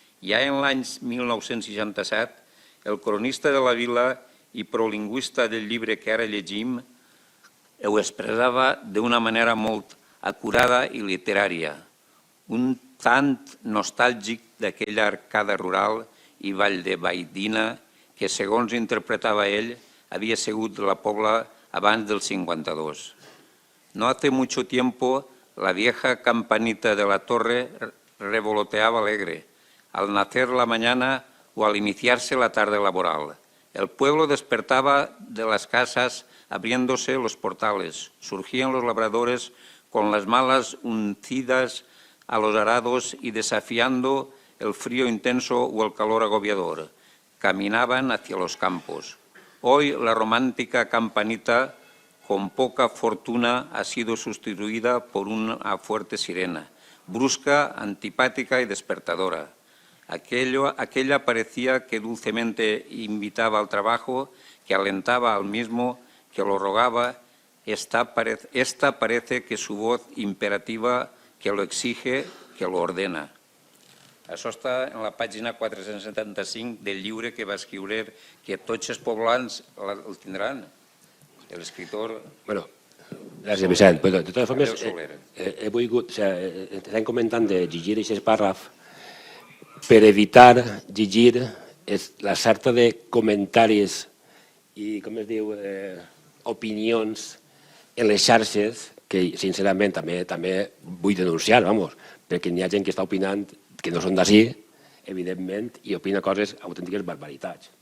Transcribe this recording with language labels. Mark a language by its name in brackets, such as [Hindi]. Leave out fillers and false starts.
[Catalan] Ja en l'any 1967, el cronista de la vila i prolingüista del llibre que ara llegim ho expressava d'una manera molt acurada i literària, un tant nostàlgic d'aquella arcada rural i vall de Baidina que, segons interpretava ell, havia sigut la Pobla abans del 52. [Spanish] No hace mucho tiempo la vieja campanita de la torre revoloteaba alegre al nacer la mañana o al iniciarse la tarde laboral. El pueblo despertaba de las casas abriéndose los portales. Surgían los labradores con las malas uncidas a los arados y desafiando el frío intenso o el calor agobiador. Caminaban hacia los campos. Hoy la romántica campanita, con poca fortuna, ha sido sustituida por una fuerte sirena, brusca, antipática y despertadora. Aquella parecía que dulcemente invitaba al trabajo, que alentaba al mismo, que lo rogaba. Esta parece que su voz imperativa que lo exige, que lo ordena. [Catalan] Això està en la pàgina 475 del llibre que va escriure, que tots els poblans el tindran, l'escriptor... Bueno, gràcies, Vicent. De totes formes, he volgut... Estem comentant de llegir aquest pàrraf per evitar llegir la certa de comentaris i, com es diu, opinions en les xarxes que, sincerament, també vull denunciar, perquè n'hi ha gent que està opinant que no són d'ací, evidentment, i opina coses autèntiques barbaritats.